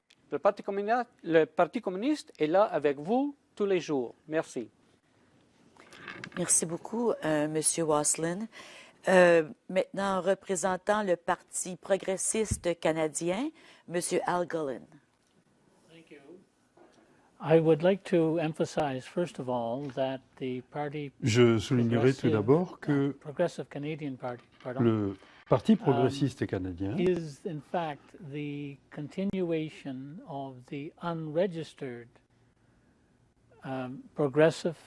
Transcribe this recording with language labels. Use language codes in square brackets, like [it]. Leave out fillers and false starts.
[fr] Le Parti communiste est là avec vous tous les jours. Merci. Merci beaucoup, M. Wasslin. Maintenant, représentant le Parti progressiste canadien, M. Al Gullin. [en] Thank you. I would like to emphasize, first of all, that the party [fr] Je soulignerai tout d'abord que [en] Progressive Canadian Party, [fr] le Parti progressiste canadien [en] is in fact the continuation of the unregistered Progressive